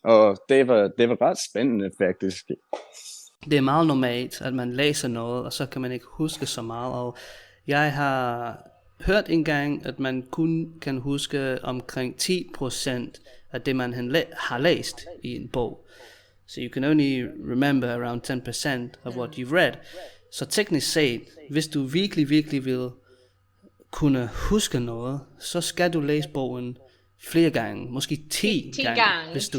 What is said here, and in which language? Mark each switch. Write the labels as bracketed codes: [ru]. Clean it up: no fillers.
[da] Og det var ret spændende, faktisk. Det er meget normalt, at man læser noget, og så kan man ikke huske så meget. Og jeg har hørt engang, at man kun kan huske omkring 10% af det, man har læst i en bog. [en] So you can only remember around 10% of what you've read. [da] Så teknisk set, hvis du virkelig vil kunne huske noget, så skal du læse bogen flere gange, måske 10 gange, hvis du